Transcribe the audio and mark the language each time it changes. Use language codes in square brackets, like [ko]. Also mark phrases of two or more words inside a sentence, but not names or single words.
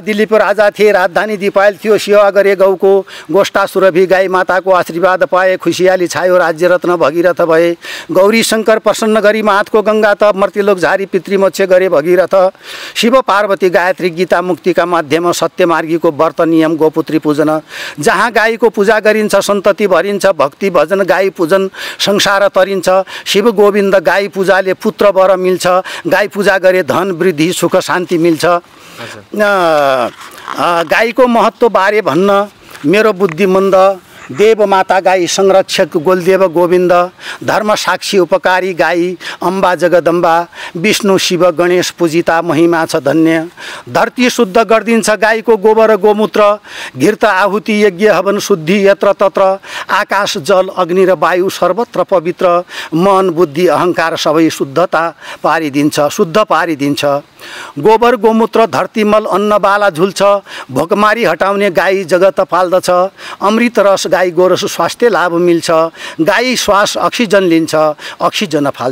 [ne] दिलीप राजा थिए राजधानी दिपायल थियो सेवा गरे गौको गोष्ठा सुरभि गाई माताको आशीर्वाद पाए खुसियाली छायो राज्य रत्न भगीरथ भए गौरी शङ्कर प्रसन्न गरी माथको गङ्गा त मर्त्यलोक झारी पितृमोक्ष गरे भगीरथ शिव पार्वती गायत्री गीता मुक्तिका माध्यम सत्य मार्गीको व्रत नियम गोपुत्री पूजन जहाँ गाईको पूजा गरिन्छ सन्तति भरिन्छ भक्ति भजन गाई पूजन संसार तरिन्छ शिव गोविन्द गाई पूजाले पुत्र वर मिल्छ गाई पूजा गरे धन वृद्धि सुख शान्ति मिल्छ। गाईको महत्त्व बारे भन्न मेरो बुद्धि मन्द देव माता गाई संरक्षक गोलदेव गोविन्द धर्म साक्षी उपकारी गाई अम्बा जगदम्बा विष्णु शिव गणेश पूजिता महिमा छ धन्य धरती शुद्ध गरिदिन्छ गाईको गोबर गोमूत्र घृत आहुति यज्ञ हवन शुद्धि [sa] यत्र तत्र [ne] आकाश जल अग्नि र वायु सर्वत्र पवित्र मन बुद्धि अहङ्कार सबै शुद्धता पारिदिन्छ शुद्ध पारिदिन्छ। गोबर गोमूत्र धरतीमल अन्नबाला झुल्छ भोकमारी हटाउने गाई जगत पाल्दछ अमृत रस गाई गोरस स्वास्थ्य लाभ मिल्छ गाई श्वास अक्सिजन लिन्छ अक्सिजन फाल्छ।